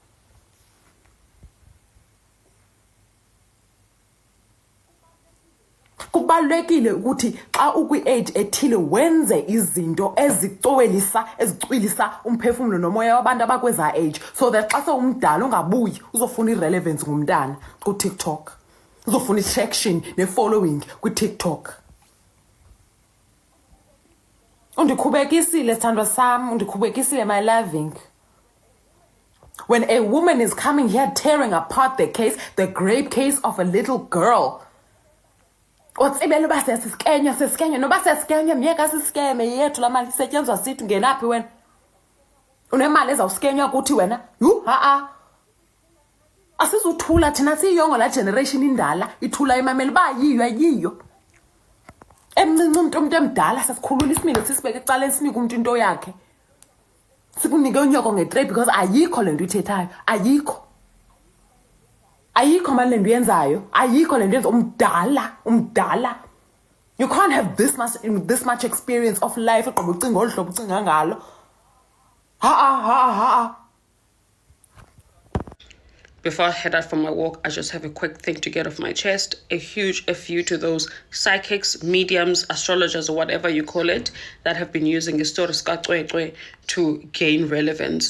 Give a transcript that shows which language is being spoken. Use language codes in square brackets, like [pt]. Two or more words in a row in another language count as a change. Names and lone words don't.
[xh] Kubalulekile ukuthi xa ukwi-age ethile wenze izinto ezicwilisa umphefumulo nomoya wabantu abakweza age [en] so that [xh] xa sewumdala ungabuyi uzofuna irelevance ngumntana ku-TikTok, uzofuna i-traction ne-following kwi-TikTok. Undikhubekisile sithandwa sam, undikhubekisile [en] my loving. When a woman is coming here tearing apart the grape case of a little girl, [xh] otsibela uba sesiskenya noba sesiskenya myeka siskeme yethu la mali isetyenziswa sithi ngenaphi wena? Unemali ezawuskenywa kuthi wena? Asizuthula thina siyongo la generation indala ithula imameli ba yiyo. Emncinci umuntu emdala sasikhulula isimilo sisibeke ecaleni sinike umuntu into yakhe. Sikunike unyoko ngetrade because ayikho le nto ithethayo, ayikho mali le nto yenzayo, ayikho le nto yenza umdala. [en] You can't have this much experience of life [xh] eqoba ucinga olu hlobo ucinga ngalo. [en] Before I head out for my walk, I just have a quick thing to get off my chest. A huge FU to those psychics, mediums, astrologers, or whatever you call it, that have been using histories Cwecwe to gain relevance.